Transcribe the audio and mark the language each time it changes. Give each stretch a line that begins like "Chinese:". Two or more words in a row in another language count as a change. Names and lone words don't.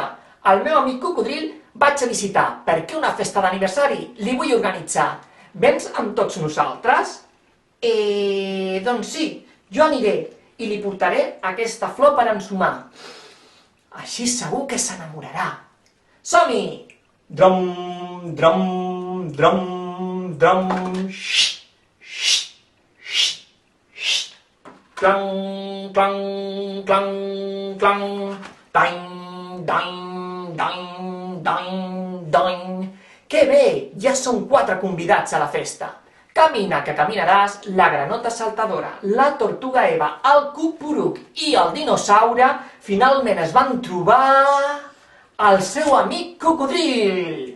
Catalan: El meu amic cocodril vaig a visitar perquè una festa d'aniversari li vull organitzar. Vens amb tots nosaltres? Doncs sí, jo aniré i li portaré aquesta flor per ensumar. Així segur que s'enamorarà. Som-hi! Drom, drom, drom, drom, clang, clang, clang, clang, doing, doing, doing, doing, doing. Que bé, ja són 4 convidats a la festa. Camina que caminaràs, la granota saltadora, la tortuga Eva, el Cuc Poruc i el dinosaure finalment es van trobar el seu amic cocodril.